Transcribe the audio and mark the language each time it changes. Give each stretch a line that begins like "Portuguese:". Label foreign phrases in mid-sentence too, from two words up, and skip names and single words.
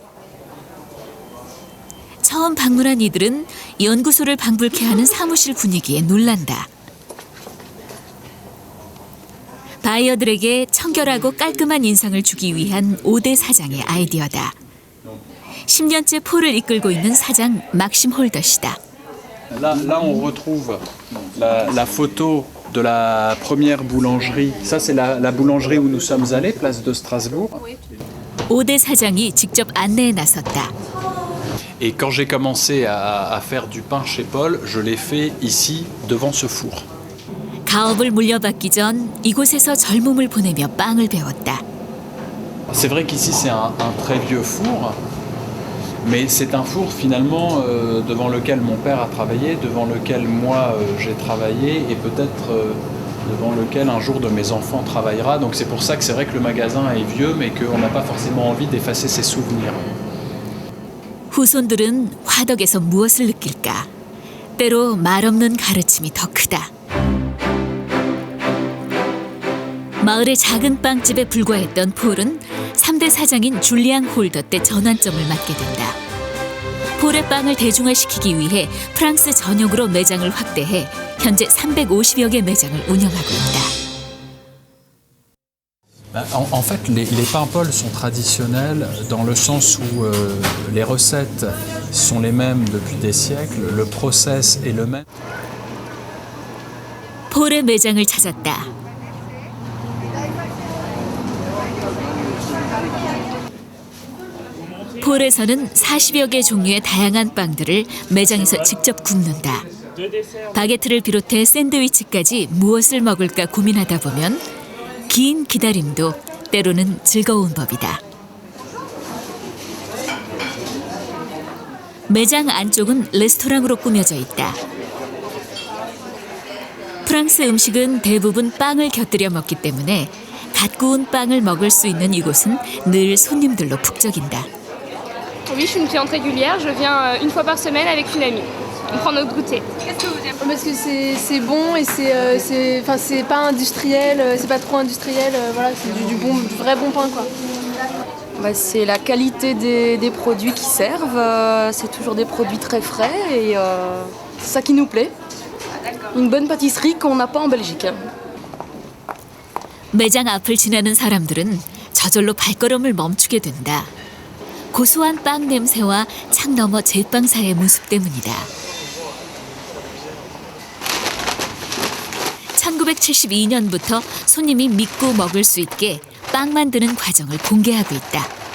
Korean: 처음 방문한 이들은 연구소를 방불케 하는 사무실 분위기에 놀란다. 바이어들에게 청결하고 깔끔한 인상을 주기 위한 5대 사장의 아이디어다. 10년째 폴을 이끌고 있는 사장 막심 홀더시다.
French: Là, on retrouve la photo de la première boulangerie. Ça, c'est la boulangerie où nous sommes allés, place de Strasbourg.
Korean: 5대 사장이 직접 안내에 나섰다.
French: Et quand j'ai commencé à faire du pain chez Paul, je l'ai fait ici, devant ce four.
Korean: 가업을 물려받기 전 이곳에서 젊음을 보내며 빵을 배웠다.
French: C'est vrai qu'ici c'est un très vieux four, mais c'est un four finalement devant lequel mon père a travaillé, devant lequel moi j'ai travaillé et peut-être devant lequel un jour de mes enfants travaillera. Donc c'est pour ça que c'est vrai que le magasin est vieux, mais qu'on n'a pas forcément envie d'effacer ses souvenirs.
Korean: 후손들은 화덕에서 무엇을 느낄까? 때로 말없는 가르침이 더 크다. 마을의 작은 빵집에 불과했던 폴은 3대 사장인 줄리앙 홀더 때 전환점을 맞게 된다. 폴의 빵을 대중화시키기 위해 프랑스 전역으로 매장을 확대해 현재 350여 개 매장을 운영하고 있다.
French: En fait, les pains Paul sont traditionnels dans le sens où les recettes sont les mêmes depuis des siècles, le process est le même.
Korean: 폴의 매장을 찾았다. 폴에서는 40여 개 종류의 다양한 빵들을 매장에서 직접 굽는다. 바게트를 비롯해 샌드위치까지 무엇을 먹을까 고민하다 보면 긴 기다림도 때로는 즐거운 법이다. 매장 안쪽은 레스토랑으로 꾸며져 있다. 프랑스 음식은 대부분 빵을 곁들여 먹기 때문에 갓 구운 빵을 먹을 수 있는 이곳은 늘 손님들로 북적인다.
French: Oui, je suis une cliente régulière. Je viens une fois par semaine avec une amie. On prend notre goûter. Qu'est-ce que vous aimez? Parce que c'est bon et c'est pas industriel, c'est pas trop industriel, voilà, c'est du vrai bon pain quoi. Bah, c'est la qualité des produits qui servent. C'est toujours des produits très frais et c'est ça qui nous plaît. Une bonne pâtisserie qu'on n'a pas en Belgique.
Korean: 매장 앞을 지나는 사람들은 저절로 발걸음을 멈추게 된다. 고소한 빵 냄새와 창 너머 제빵사의 모습 때문이다. 1972년부터 손님이 믿고 먹을 수 있게 빵 만드는 과정을 공개하고 있다.